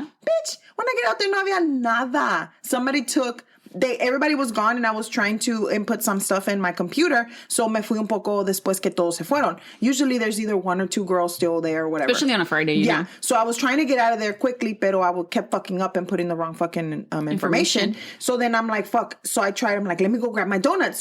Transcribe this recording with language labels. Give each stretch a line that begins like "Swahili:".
English: Bitch, when I get out there,
Spanish: no había nada.
English: Everybody was gone and I was trying to input some stuff in my computer.
Spanish: So me fui un poco después que todos se fueron.
English: Usually there's either 1 or 2 girls still there or whatever. Especially on a Friday, you know. So I was trying to get out of there quickly, pero I kept fucking up and putting the wrong fucking information. So then I'm like, fuck. So I tried, I'm like, let me go grab my donuts.